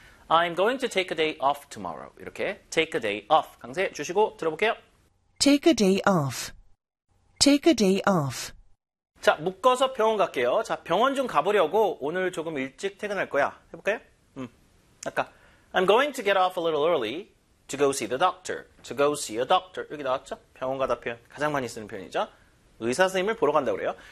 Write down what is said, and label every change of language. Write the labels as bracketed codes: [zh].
[en] I'm going to take a day off tomorrow. [ko] 이렇게 [en] take a day off. [ko] 강세 주시고 들어볼게요. [en] Take a day off. Take a day off. [ko] 자, 묶어서 병원 갈게요. 자, 병원 좀 가보려고 오늘 조금 일찍 퇴근할 거야. 해볼까요? 아까 [en] I'm going to get off a little early to go see the doctor. To go see a doctor. [ko] 여기 나왔죠? 병원 가다 표현. 가장 많이 쓰는 표현이죠? 의사 선생님을 보러 간다고 그래요.